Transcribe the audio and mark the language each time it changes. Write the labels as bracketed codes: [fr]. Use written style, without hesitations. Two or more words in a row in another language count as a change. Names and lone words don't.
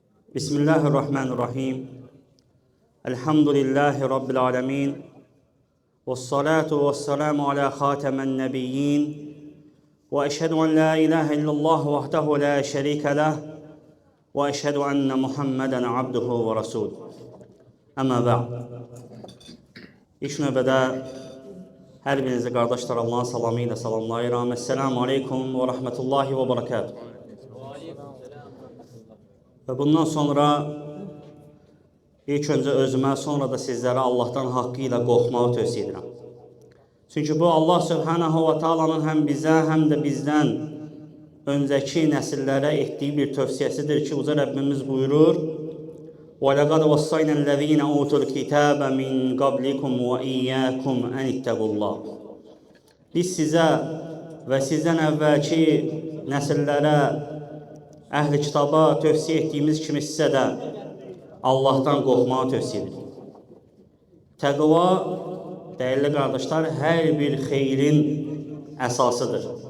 [ar] بسم الله الرحمن الرحيم. الحمد لله رب العالمين. والصلاة والسلام على خاتم النبيين. وأشهد أن لا إله إلا الله وحده لا شريك له. وأشهد أن محمدا عبده ورسول. أما بعد. [az] İlk növbədə hər birinizi qardaşlar Allahın salamı ilə salamlayıram. [ar] السلام عليكم ورحمة الله وبركاته. [az] Və bundan sonra ilk öncə özümə, sonra da sizlərə Allahdan haqqı ilə qorxmağı tövsiyə edirəm. Çünki bu Allah Subhanahu wa Taala'nın həm bizə, həm də bizdən öncəki nəsillərə etdiyi bir tövsiyəsidir ki, Uca Rəbbimiz buyurur: [ar] وَلَقَدْ وَصَّيْنَا الَّذ۪ينَ أُوتُوا الْكِتَابَ مِنْ قَبْلِكُمْ وَإِيَّاكُمْ أَنِ اتَّقُوا اللّٰهِ. [az] Biz sizə və sizdən əvvəlki nəsillərə, əhl-i kitaba tövsiyə etdiyimiz kimi sizə də Allahdan qorxmağı tövsiyə edirik. Təqva, dəyərli qardaşlar, hər bir xeyrin əsasıdır.